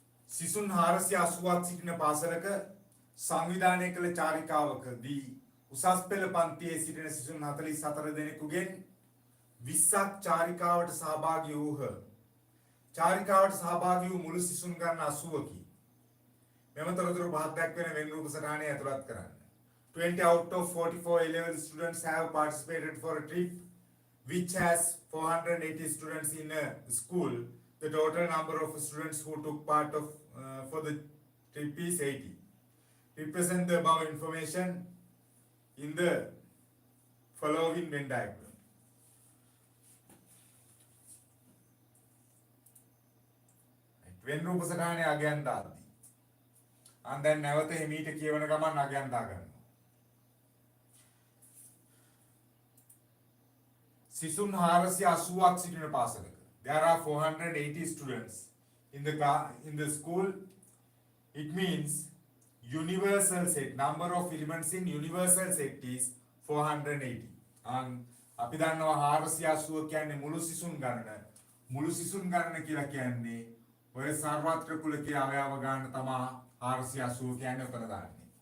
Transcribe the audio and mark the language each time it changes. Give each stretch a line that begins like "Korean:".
Sinhala: සිසුන් 480ක් සිටින පාසලක සංවිධානය කළ චාරිකාවකදී උසස් පෙළ පන්තියේ සිටින සිසුන් 44 දෙනෙකුගෙන් 20ක් චාරිකාවට සහභාගී වූහ. චාරිකාවට සහභාගී වූ මුළු සිසුන් ගන්න 80කි. මෙම තොරතුරු පහක් දක්වන වෙන් රූප සටහනේ ඇතුළත් කරන්න.
English: 20 out of 44 A-level students have participated for a trip which has 480 students in a school. The total number of students who took part of for the trip is 80. Represent the above information in the following Venn diagram.
Sinhala: Venn රූප සටහනේ අගයන් දාද්දී.
English: and then
Sinhala: නැවත හිමීට කියවන ගමන් අගයන් දාගන්නවා. සිසුන් 480ක් සිටින පාසලක.
English: There are 480 students in the school. It means universal set number of elements in universal set is 480.
Sinhala: අපි දන්නවා 480 කියන්නේ මුළු සිසුන් ගණන. මුළු සිසුන් ගණන කියලා කියන්නේ ඔය සර්වත්‍ර කුලකයේ අවයව ගන්න තමයි 480 කියන්නේ උතන දාන්නේ.